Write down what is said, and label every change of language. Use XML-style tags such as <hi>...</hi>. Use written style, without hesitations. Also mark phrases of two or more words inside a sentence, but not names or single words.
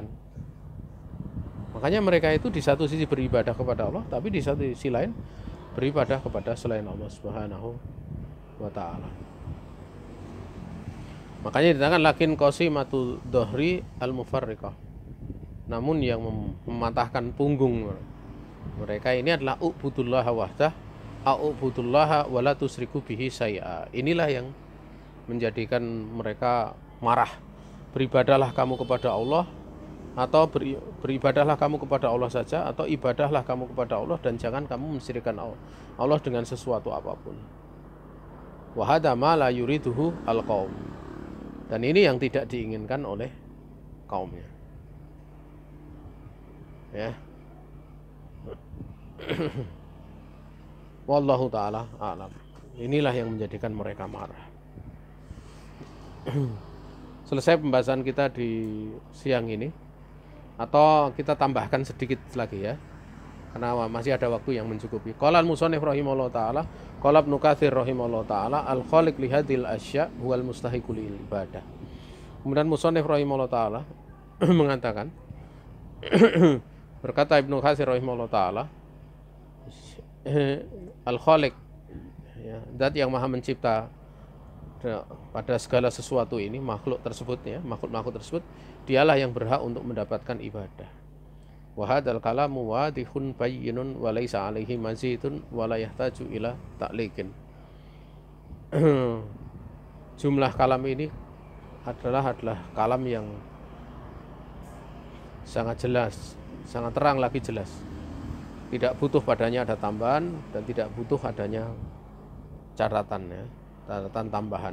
<id>Makanya mereka itu di satu sisi beribadah kepada Allah, tapi di satu sisi lain beribadah kepada selain Allah</id> <ar>سبحانه وتعالى.</ar> <id>Makanya dikatakan</id> <ar>لكن قاصمة الظهر المفرقة.</ar> <id>Namun yang mematahkan punggung mereka ini adalah</id> <ar>اعبدوا الله وحده، اعبدوا الله ولا تشركوا به شيئا.</ar> <id>Inilah yang menjadikan mereka marah. Beribadahlah kamu kepada Allah, atau beribadahlah kamu kepada Allah saja, atau ibadahlah kamu kepada Allah dan jangan kamu mensyirikkan Allah dengan sesuatu apapun.</id> <ar>وهذا ما لا يريده القوم.</ar> <id>Dan ini yang tidak diinginkan oleh kaumnya.</id> <ar>Ya. والله تعالى أعلم.</ar> <id>Inilah yang menjadikan mereka marah. Selesai pembahasan kita di siang ini, atau kita tambahkan sedikit lagi ya, karena masih ada waktu yang mencukupi.</id> <ar>قال المصنف رحمه الله تعالى، قال ابن كثير رحمه الله تعالى، الخالق لهذه الأشياء هو المستحق للعبادة.</ar> <id>Kemudian musannif</id> <ar>رحمه الله تعالى</ar> <id>mengatakan, berkata Ibnu Katsir</id> <ar>رحمه الله تعالى,</ar> <id>al-khaliq ya, zat yang maha mencipta pada segala sesuatu ini, makhluk tersebut ya, makhluk tersebut, dialah yang berhak untuk mendapatkan ibadah.</id> <ar>وهذا الكلام واضح بين وليس عليه مزيد ولا يحتاج إلى تعليق.</ar> <id>Jumlah kalam ini adalah kalam yang sangat jelas, sangat terang lagi jelas. Tidak butuh padanya ada tambahan dan tidak butuh adanya catatan ya, catatan tambahan.</id>